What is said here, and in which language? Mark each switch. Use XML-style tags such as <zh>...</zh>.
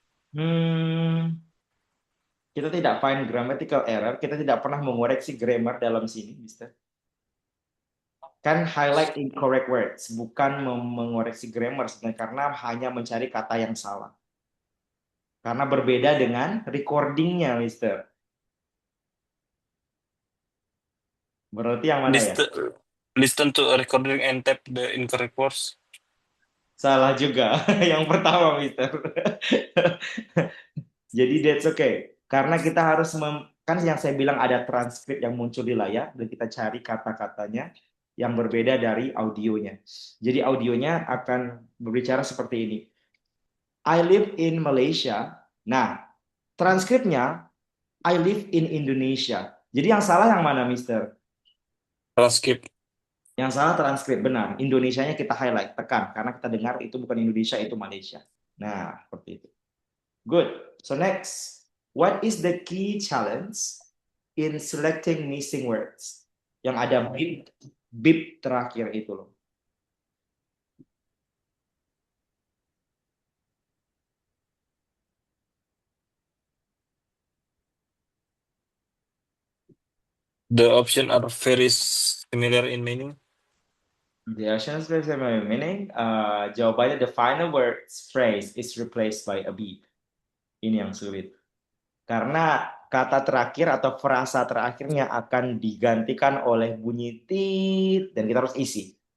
<id>Hmm, kita tidak find grammatical error, kita tidak pernah mengoreksi grammar dalam sini, Mister. Kan highlight incorrect words, bukan mengoreksi grammar sebenarnya karena hanya mencari kata yang salah. Karena berbeda dengan recordingnya, Mister. Berarti yang mana ya?</id> <en>Listen, listen to a recording and tap the incorrect words.</en> <id>Salah juga. Yang pertama, Mister.</id> <en>Jadi that's okay.</en> <id>Karena kita harus kan yang saya bilang ada transkrip yang muncul di layar dan kita cari kata-katanya yang berbeda dari audionya. Jadi audionya akan berbicara seperti ini.</id> <en>I live in Malaysia.</en> <id>Nah, transkripnya</id> <en>I live in Indonesia.</en> <id>Jadi yang salah yang mana, Mister?</id> <en>Transcript.</en> <id>Yang salah transkrip, benar. Indonesianya kita highlight, tekan. Karena kita dengar itu bukan Indonesia, itu Malaysia. Nah, seperti itu. Good.</id> <en>So next, what is the key challenge in selecting missing words?</en> <id>Yang ada beep terakhir itu loh.</id> <en>The options are very similar in meaning. The actions meaning, jawabannya the final words phrase is replaced by a beep.</en> <id>Ini yang sulit. Karena kata terakhir atau frasa terakhirnya akan digantikan oleh bunyi tit dan kita harus isi.</id>